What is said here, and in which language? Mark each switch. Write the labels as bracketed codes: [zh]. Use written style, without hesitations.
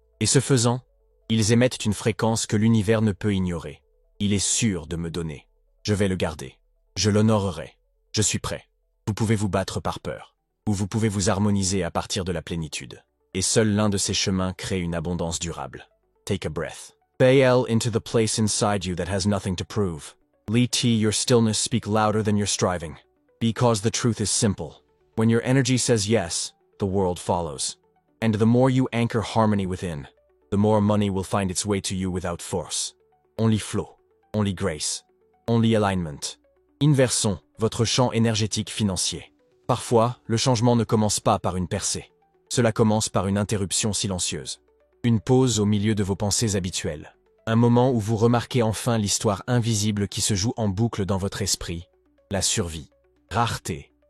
[fr] Et ce faisant, ils émettent une fréquence que l'univers ne peut ignorer. Il est sûr de me donner. Je vais le garder. Je l'honorerai. Je suis prêt. Vous pouvez vous battre par peur, ou vous pouvez vous harmoniser à partir de la plénitude. Et seul l'un de ces chemins crée une abondance durable. [en] Take a breath. Bail into the place inside you that has nothing to prove. Let your stillness speak louder than your striving. Because the truth is simple. When your energy says yes, the world follows. And the more you anchor harmony within, the more money will find its way to you without force. Only flow. Only grace. Only alignment. [fr] Inversons votre champ énergétique financier. Parfois, le changement ne commence pas par une percée. Cela commence par une interruption silencieuse. Une pause au milieu de vos pensées habituelles. Un moment où vous remarquez enfin l'histoire invisible qui se joue en boucle dans votre esprit. La survie. Rareté.